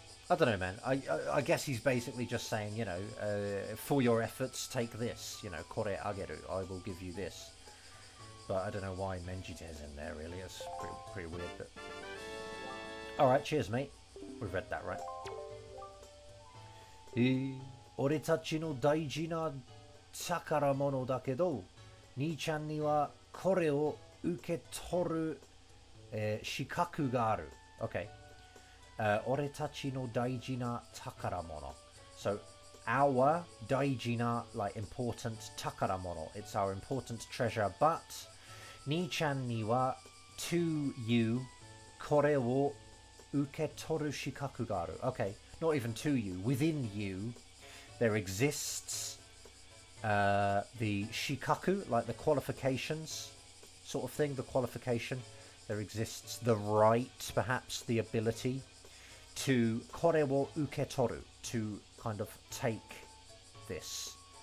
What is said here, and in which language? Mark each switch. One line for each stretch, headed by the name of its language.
English: I don't know, man. I guess he's basically just saying, you know, for your efforts, take this. You know,
Japanese: kore ageru.
English: I will give you this. But I don't know why menjite is in there, really. It's pretty weird. But alright, cheers, mate. We've read that, right?
Japanese: Ore tachi no daiji na 宝物だけど、兄ちゃんにはこれを受け取る、資格がある。 Okay. 俺たちの大事な宝物。
English: So, our 大事な like important 宝物. It's our important treasure. But,
Japanese: 兄ちゃんには
English: to you
Japanese: これを受け取る資格がある.
English: Okay. Not even to you. Within you, there exists the shikaku, like the qualifications sort of thing, the qualification. There exists the right, perhaps the ability to
Japanese: kore wo uketoru,
English: to kind of take this.